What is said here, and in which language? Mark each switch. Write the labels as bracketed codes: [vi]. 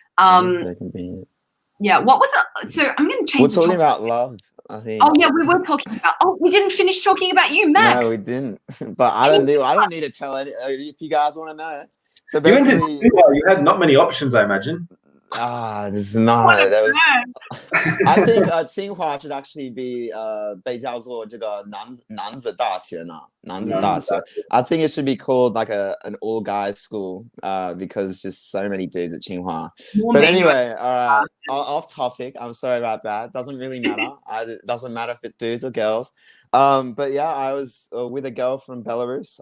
[en] It's very convenient. Yeah. What was it? So I'm going to change. We're talking about love, I think. Oh yeah, we were talking about. Oh, we didn't finish talking about you, Max. No, we didn't. But I don't need to tell any. If you guys want to know. So You went to basically, Tsinghua, you had not many options, I imagine. this is not. That was. I think Tsinghua should actually be [zh] 被叫做这个男子大学呢，男子大学. [en] I think it should be called like an all guys school because just so many dudes at Tsinghua. But anyway, off topic. I'm sorry about that. Doesn't really matter. It doesn't matter if it's dudes or girls. But yeah, I was with a girl from Belarus.